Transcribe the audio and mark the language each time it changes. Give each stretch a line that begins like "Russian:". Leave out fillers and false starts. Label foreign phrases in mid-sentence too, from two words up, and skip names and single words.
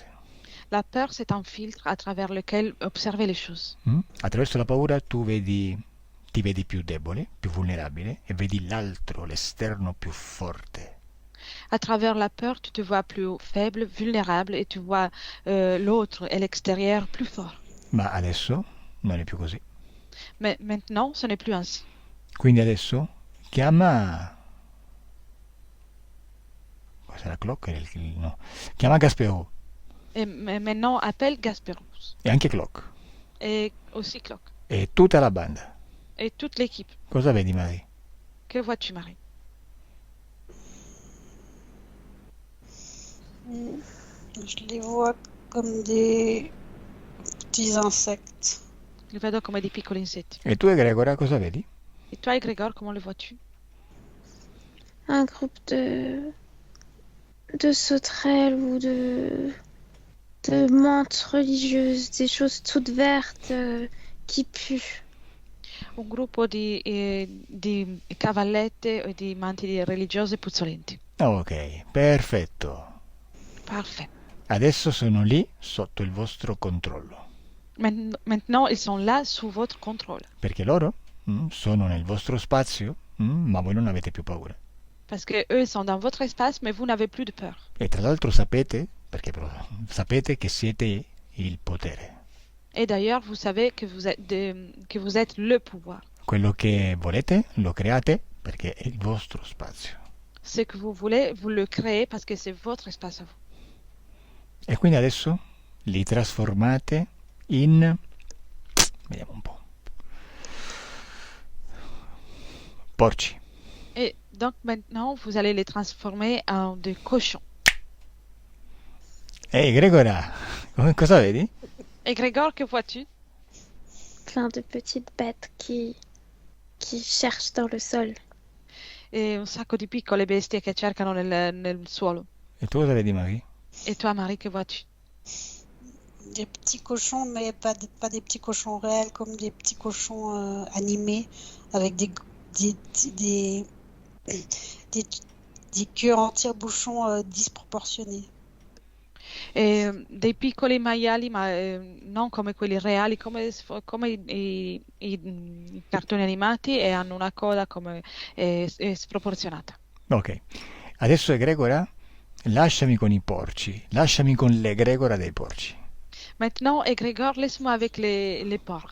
French: La peur, c'est un filtre à travers lequel observer les choses.
Italian: Attraverso la paura tu ti vedi più debole, più vulnerabile e vedi l'altro, l'esterno più forte.
French: À travers la peur, tu te vois plus faible, vulnérable et tu vois l'autre et l'extérieur plus fort.
Italian: Ma adesso non è più così.
French: Mais maintenant, ce n'est plus ainsi.
Italian: Quindi adesso chiama... Cos'è la clock? No. Chiama Gasperò
French: Et maintenant, appelle Gasperos
Italian: e anche Clock
French: et aussi Clock
Italian: e tutta la banda.
French: et toute l'équipe.
Italian: Cosa vedi, Marie?
French: Que vois-tu, Marie? Je les vois comme des petits insectes.
Italian: Li vedo come dei piccoli insetti. E tu, Gregora, cosa vedi?
French: Et toi, Grégor, comment le vois-tu? Un groupe de sauterelles ou de menthes religieuses, des choses toutes vertes qui puent.
Italian: Un gruppo di cavallette e di manti religiose puzzolenti. Ok, perfetto.
French: Parfait.
Italian: Adesso sono lì sotto il vostro controllo,
French: Maintenant, ils sont là sous votre contrôle.
Italian: perché loro sono nel vostro spazio, ma voi non avete più paura.
French: Parce que eux sont dans votre espace, mais vous n'avez plus de peur.
Italian: E tra l'altro sapete, perché sapete che siete il potere.
French: Et d'ailleurs, vous savez que vous êtes le pouvoir.
Italian: Quello che volete lo create perché è il vostro spazio.
French: Ce que vous voulez, vous le créez parce que c'est votre espace à vous.
Italian: E quindi adesso li trasformate in... Vediamo un po'. Porci.
French: Et donc maintenant, vous allez les transformer en des cochons.
Italian: Ehi, Gregora, cosa vedi?
French: Et Grégor, que vois-tu? Plein de petites bêtes qui cherchent dans le sol.
Italian: E un sacco di piccole bestie che cercano nel suolo. E tu cosa vedi, Marie?
French: Et toi, Marie, que vois-tu? Des petits cochons, mais pas des petits cochons réels, comme des petits cochons animés, avec des queues en tire-bouchon disproportionnées.
Italian: Dei piccoli maiali, ma non come quelli reali, come i cartoni animati e hanno una coda come sproporzionata. Ok. Adesso, Gregora, lasciami con i porci. Lasciami con l'egregora dei porci.
French: Maintenant, Grégor, laisse-moi avec les porcs.